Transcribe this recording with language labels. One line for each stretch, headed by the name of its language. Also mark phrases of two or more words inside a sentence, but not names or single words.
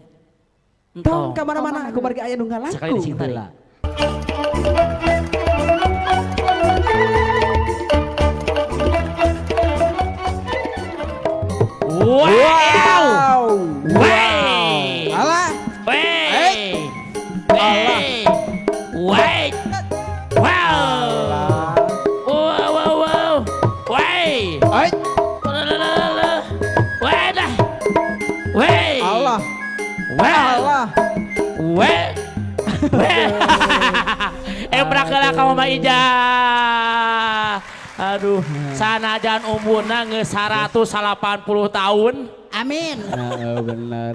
Sundanese: Tong ka mana-mana aku margi aya nu ngalaku.
Indonesian: Sekali disingkat.
Sundanese: Heula. Wow. Wow. Alah, Wey. Wey. Wey. Wow. Wow, wow, wow. Wey. ai Wey dah. Wey. Allah. Wow. Allah. Wey. Wey. Brakala ka Mama Ija. Aduh, sanajan umurna geus 180 tahun. Amin. Nah, bener.